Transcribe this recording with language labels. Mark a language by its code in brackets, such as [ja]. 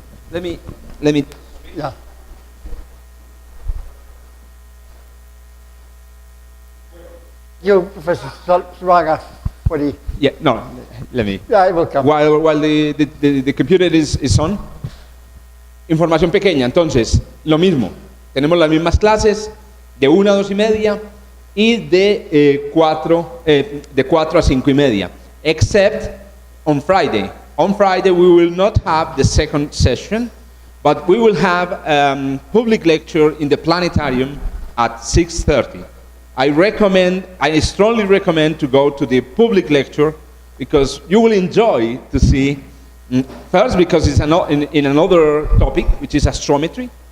[en] Let me. Yeah. You, Professor Zuluaga, for the... Yeah, no, let me. Yeah, I will come. While the computer is on. [es] Información pequeña, entonces, lo mismo. Tenemos las mismas clases de 1 a 2 y media y de 4 a 5 y media. [en] Except on Friday. On Friday we will not have the second session, but we will have public lecture in the planetarium at 6:30. I strongly recommend to go to the public lecture because you will enjoy to see, first because it's in another topic, which is astrometry.